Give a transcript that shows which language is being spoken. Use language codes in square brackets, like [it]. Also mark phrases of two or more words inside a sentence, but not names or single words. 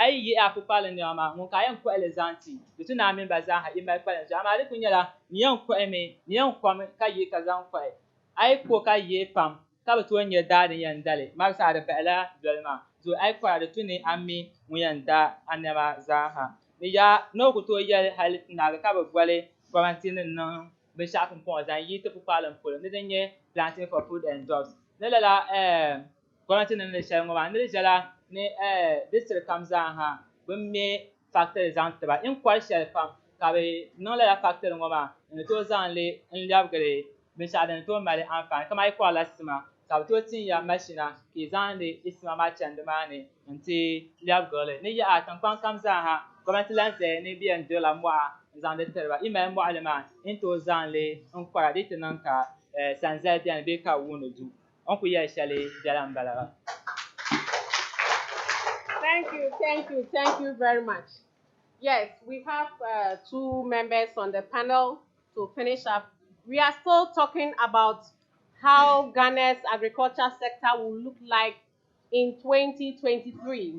[dag] yi yihi a pukparilim niɛma maa ŋun ka a yɛn kohili zaŋ ti di tu ni a mini ba zaaha yi mali kpalan zuya amaa di ku nyɛla ni yɛn kohimi ni yɛn komi ka yihi ka zaŋ kohi a yi ko ka yihi pam ka bi tooi nyɛ daa din yɛn dali marisa di bahila doli maa zo a yi kohira di tu ni a mi ŋun yɛn da a niɛma zaaha ni yaha ni o ku tooi yɛli hali naagi ka bi gɔli gɔmnanti ni niŋ binshaɣu pumpɔŋɔ zaŋ yi ti pukparilim polo ni din nyɛ [en] planting for food and drugs [dag] ni lala gɔmnanti ni niŋdi shɛli ŋɔ maa ni di ʒɛla ni district kam zaaha bi me factory zaŋ tiba n kɔri shɛli pam ka bi niŋ lala factory ŋɔ maa ni tooi zaŋli n lɛbigiri binshaɣu din tooi mali anfaani kama yi kɔrila sima ka bi tooi tinya mashina ka yi zaŋdi di sima maa chɛndi maa ni n ti lɛbigirili ni yaha tiŋkpaŋ kam zaaha gɔmnanti lan zaya ni bi yɛn dirila mɔɣu n zaŋdi tiriba yi mali mɔɣuli maa n tooi zaŋli n kɔra di ti niŋ ka sanzali biɛni bee ka wuuni du o ku yɛli shɛli biɛla n bala ba. [en] Thank you very much. Yes, we have two members on the panel to finish up. We are still talking about how Ghana's agriculture sector will look like in 2023.